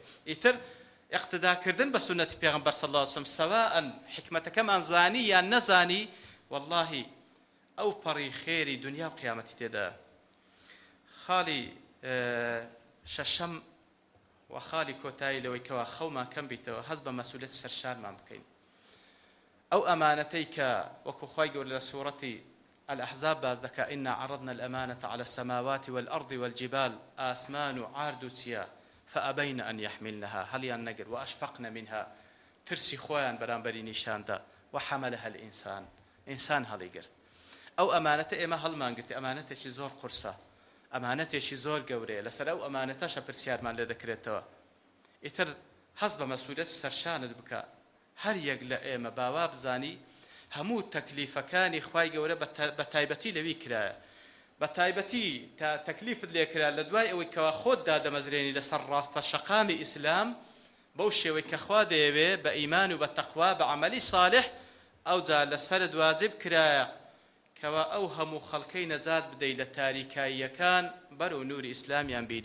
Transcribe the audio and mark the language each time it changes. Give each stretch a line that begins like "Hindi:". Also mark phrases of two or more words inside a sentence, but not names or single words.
Central Kurdish: ئیتر اقتداکردن بە سنەتی پێغەمبەر
Arabic: صلی الله علیه وسلم
Central Kurdish: سەواء حکمەتەکەمان زانی یان نەزانی والله ئەو پەڕی خێری دنیا و قیامەتی تێدا. خاڵی شەشەم و خاڵی کۆتایی لەوەی کەوا خەومان کەم بیتەوە هەست بە مەسئولیەت سەرشارمان بکەین. ئەو ئەمانەتەی کە وەکو خوای گەورە لە سوورەتی الأحزاب باز دەکا
Arabic: ئینا عەرەضنا الأمانة على السماوات والأرض والجبال
Central Kurdish: ئاسمان و عارد و چیا
Arabic: فأبين أن يحملنها
Central Kurdish: هەڵیان نەگر
Arabic: وأشفقن منها
Central Kurdish: ترسی خۆیان بەرامبەری نیشاندا
Arabic: وحملها الإنسان
Central Kurdish: ئینسان هەڵی گرت. ئەو ئەمانەتە ئێمە هەڵمان گرتی ئەمانەتێکی زۆر قورسە ئەمانەتێکی زۆر گەورەیە لەسەر ئەو ئەمانەتەشە پرسیارمان لێ دەکرێتەوە. ئیتر هەست بە مەسئولیەت سەرشانت بکە هەر یەک لە ئێمە باوا بزانی هەموو تەکلیفەکانی خوای گەورە بە تایبەتی لەوی کرایە بە تایبەتی تا تەکلیفت لێ کرا لە دوای ئەوەی کەوا خۆت دادەمەزرێنی لەسەر ڕاستە شەقامی ئیسلام بەو شێوەی کە خوا دەیەوێ بە ئیمان و بە تەقوا بە عەمەلی صالح ئەوجا لەسەرت واجب کرایە کەوا ئەو هەموو خەڵکەی نەجات بدەی لە تاریکاییەکان بەرەو نووری ئیسلامیان بینی.